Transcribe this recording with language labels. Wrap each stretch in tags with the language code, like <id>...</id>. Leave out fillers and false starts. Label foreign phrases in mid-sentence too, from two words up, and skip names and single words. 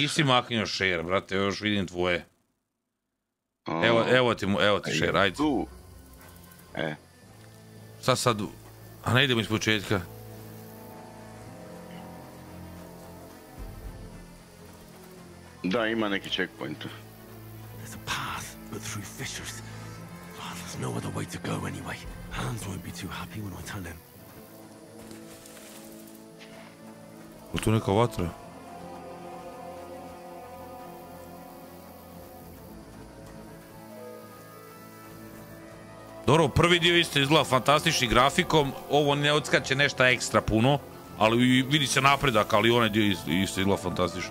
<hr>Nisi maknio share, brate, još vidim tvoje. Evo ti share, ajde. Sad, a ne idemo iz početka. Da, ima neki checkpoint.</hr> <en>There's a path, but through fissures. There's no other way to go anyway. Hans won't be too happy when I tell him.</en> <hr>Je tu neka vatra? Dobro, prvi dio isto izgleda fantastičnim grafikom, ovo ne odskače nešto ekstra puno, ali vidi se napredak, ali onaj dio isto izgleda fantastično.</hr>